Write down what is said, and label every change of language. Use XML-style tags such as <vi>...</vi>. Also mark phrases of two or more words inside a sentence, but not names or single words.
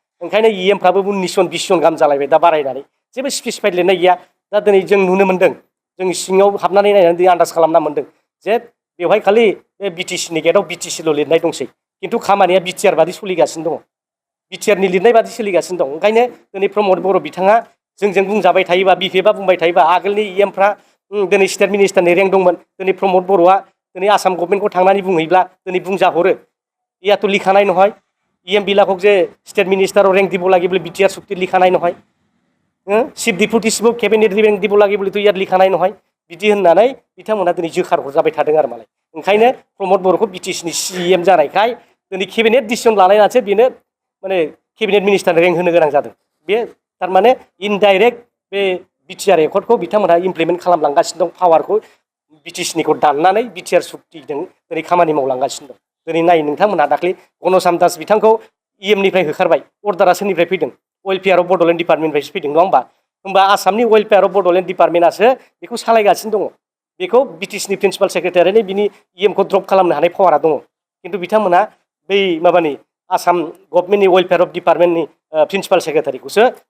<brx>ओंखायनो इएमफ्राबो 19 जन 20 जन गाहाम जालायबाय दा बारायनानै जेबो स्पेसिफाइड लिरनाय गैया दा दिनै जों नुनो मोन्दों जों सिङाव हाबनानै नायनानै आन्दाज खालामना मोन्दों जे बेवहाय खालि बे बिटिसिनि गेटआव बिटिसिल' लिरनाय दंसै खिन्थु खामानिया बिटिआर बादि सोलिगासिनो दङ बिटिआरनि लिरनाय बादि सोलिगासिनो दं ओंखायनो दिनै प्रमद बर' बिथाङा जोंजों बुंजाबाय थायोबा बिपिएफआ बुंबाय थायोबा आगोलनि इएमफ्रा दिनै</brx> <en>state minister rank</en> <brx>दंमोन दिनै प्रमद बर'आ दिनै आसाम गभर्नमेन्टखौ थांनानै बुंहैब्ला दिनै बुंजाहरो</brx> <as>ইয়াতো লিখা নাই নহয় ইএম বিলাকক যে স্টেট মিনিষ্টাৰৰ ৰেংক দিব লাগে বুলি বিটিআৰ চুক্তিত লিখা নাই নহয়</as> <en>chief deputy chief cabinet rank</en> <as>দিব লাগে বুলিতো ইয়াত লিখা নাই নহয়</as> <brx>बिदि होननानै बिथांमोना दिनै जोखार हरजाबाय थादों आरो मालाय ओंखायनो प्रमद बर'खौ बिटिसिनि सिएम जानायखाय दिनै</brx> <en>cabinet decision</en> <brx>लानायनासो बेनो माने</brx> <en>cabinet minister rank</en> <brx>होनो गोनां जादों बे थारमाने इनडाइरेक्ट बे बिटिआर एकर्डखौ बिथांमोना इमप्लिमेन्ट खालामलांगासिनो दं पावारखौ बिटिसिनिखौ दाननानै बिटिआर सुक्तिजों दिनै खामानि मावलांगासिनो दं दिनै नाय नोंथांमोनहा दाख्लै गणसाम दास बिथांखौ इएमनिफ्राय होखारबाय अर्डारा सोरनिफ्राय फैदों वेलफेयार अफ बड'लेण्ड डिपार्टमेन्टनिफ्रायसो फैदों नङा होमबा होमबा आसामनि वेलफेयार अफ बड'लेण्ड डिपार्टमेन्टआसो बेखौ सालायगासिनो दङ बेखौ बिटिसिनि</brx> <en>principal secretary</en> <brx>बिनि इएमखौ ड्रप खालामनो हानाय पावारा दङ खिन्थु बिथांमोना बै माबानि आसाम गभर्नमेन्टनि</brx> <en>welfare of department principal secretary</en>